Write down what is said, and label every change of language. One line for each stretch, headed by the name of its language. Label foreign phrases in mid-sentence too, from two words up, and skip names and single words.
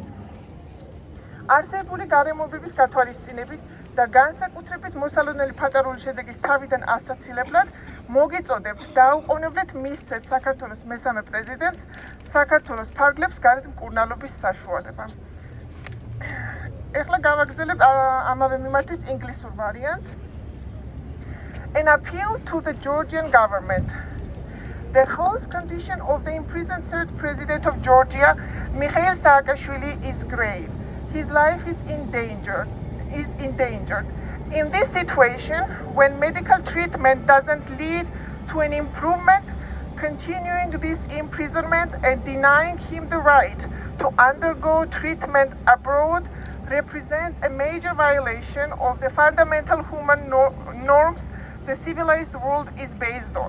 Georgian: არსებული გარემოებების გათვალისწინებით და განსაკუთრებით მოსალოდნელი ფატარული შედეგის თავიდან ასაცილებლად მოგიწოდებთ დაუყოვნებლეთ მისცეთ საქართველოს მესამე პრეზიდენტს საქართველოს ფარგლებს გარეთ მკურნალობის საშუალება. ეხლა გავაგრძელებ ამავე მიმართვის ინგლისურ ვარიანტს.
English: An appeal to the Georgian government. The health condition of the imprisoned third president of Georgia, Mikhail Saakashvili, is grave. His life is endangered. In this situation, when medical treatment doesn't lead to an improvement, continuing this imprisonment and denying him the right to undergo treatment abroad represents a major violation of the fundamental human norms the civilized world is based on.